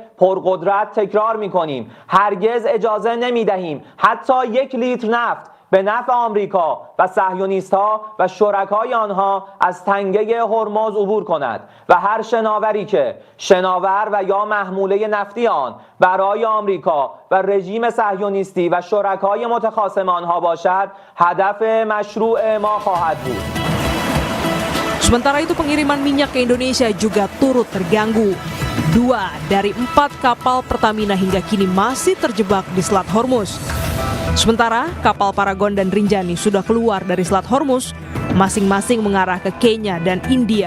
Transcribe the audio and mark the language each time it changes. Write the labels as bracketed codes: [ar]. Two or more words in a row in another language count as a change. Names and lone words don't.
[fa] پرقدرت تکرار می‌کنیم هرگز اجازه نمی‌دهیم حتی 1 لیتر نفت به نفع آمریکا و صهیونیست‌ها و شرکای آنها از تنگه هرمز عبور کند و هر شناوری که شناور و یا محموله نفتی آن برای آمریکا و رژیم صهیونیستی و شرکای متخاصم آنها باشد هدف مشروع ما خواهد بود. [id] Sementara itu pengiriman minyak ke Indonesia juga turut terganggu. 2 dari 4 kapal Pertamina hingga kini masih terjebak di Selat Hormuz. Sementara kapal Paragon dan Rinjani sudah keluar dari Selat Hormuz, masing-masing mengarah ke Kenya dan India.